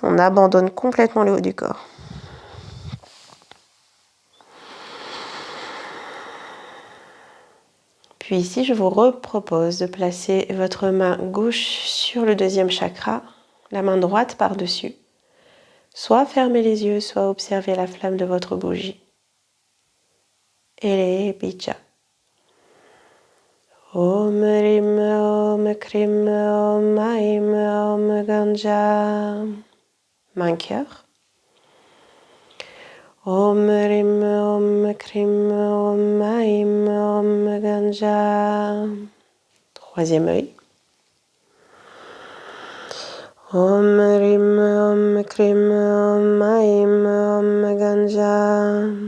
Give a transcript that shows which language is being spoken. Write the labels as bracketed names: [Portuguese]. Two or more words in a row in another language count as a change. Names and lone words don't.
[French] On abandonne complètement le haut du corps. Puis ici, je vous repropose de placer votre main gauche sur le deuxième chakra, la main droite par-dessus. Soit fermez les yeux, soit observez la flamme de votre bougie. Ele Bija. [Sanskrit] Om Rim Om Krim Om Aim Om Ganja. [French] Main cœur. [Sanskrit] Om Rim Om Krim Om Aim Om Ganja. [French] Troisième œil. [Sanskrit] Om Rim Om Krim Om Aim Om Ganja.